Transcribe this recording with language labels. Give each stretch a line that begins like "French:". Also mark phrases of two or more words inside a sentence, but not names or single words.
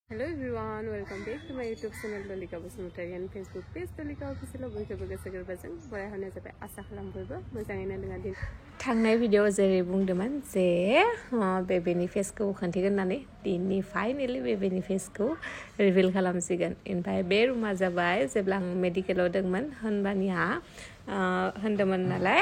English: Hello everyone, welcome back to my YouTube channel Dolika Basumatari and Facebook page Dolika Official
Bodo: बयखौबो गोसो गोरबोजों बरायहरनाय जाबाय आसा खालाम बयबो मोजाङैनो दङ दिन थांनाय भिडिअ जेरै बुंदोंमोन जे बेबीनि फेसखौ खोन्थिगोन होननानै दिनै फाइनाली बेबीनि फेसखौ रिभिल खालामसिगोन ओमफ्राय बे रुमा जाबाय जेब्ला आं मेडिकेलाव दंमोन होनबानिया होनदोंमोन नालाय